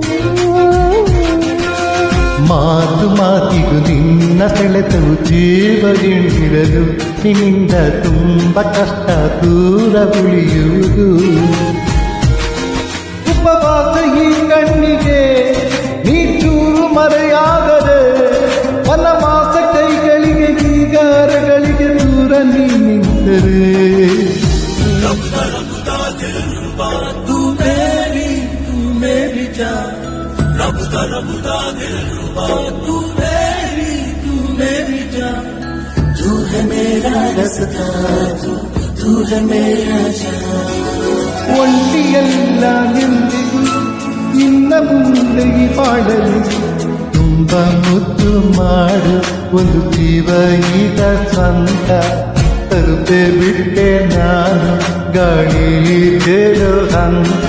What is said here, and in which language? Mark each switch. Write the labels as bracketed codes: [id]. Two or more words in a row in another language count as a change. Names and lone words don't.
[kn] ಮಾತು ಮಾತಿಗೂ ನಿನ್ನ ಸೆಳೆತವು ಜೀವದಿಂದಿರಲು ನಿನ್ನಿಂದ ತುಂಬ ಕಷ್ಟ ದೂರ ಉಳಿಯುವುದು ಉಪವಾಸ ಈ ಕಣ್ಣಿಗೆ ನೀಚೂರು ಮರೆಯಾದರೆ ವನವಾಸ ಕೈಗಳಿಗೆ ಈಗಾರಗಳಿಗೆ ದೂರ ನೀ ನಿಂತರೆ [hi] तू है मेरा रास्ता तू है मेरा जान [kn] ಒಂಟಿಯಲ್ಲ ನಿಂದಿಗೂ ನಿನ್ನ ಮುಂದೆ ಈ ಪಾಡಲು ತುಂಬ ಮುದ್ದು ಮಾಡು ಒಂದು ಜೀವ ಈಗ ಸ್ವಂತ ತರುಪೆ ಬಿಟ್ಟೆ ನಾನು ಗಾಳಿ ತೇರೋ ಹಂತ